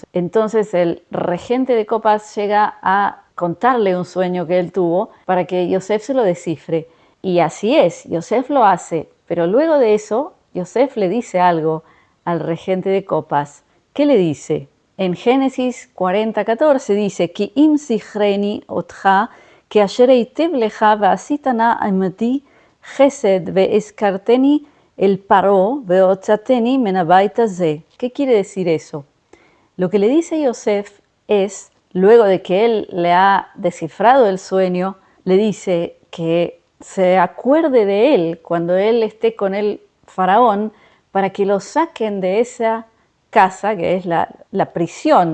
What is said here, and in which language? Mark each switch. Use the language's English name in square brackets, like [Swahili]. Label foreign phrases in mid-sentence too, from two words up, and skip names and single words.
[Spanish] Entonces el regente de copas llega a contarle un sueño que él tuvo para que Yosef se lo descifre. Y así es, Yosef lo hace, pero luego de eso, Yosef le dice algo al regente de copas. ¿Qué le dice? En Génesis 40:14 dice: [Hebrew] כי אם זכרתני אתך כאשר ייטב לך ועשית נא עמדי חסד והזכרתני אל פרעה והוצאתני מן הבית הזה. [Spanish] ¿Qué quiere decir eso? Lo que le dice Yosef es, luego de que él le ha descifrado el sueño, le dice que se acuerde de él cuando él esté con el faraón para que lo saquen de esa casa, que es la prisión.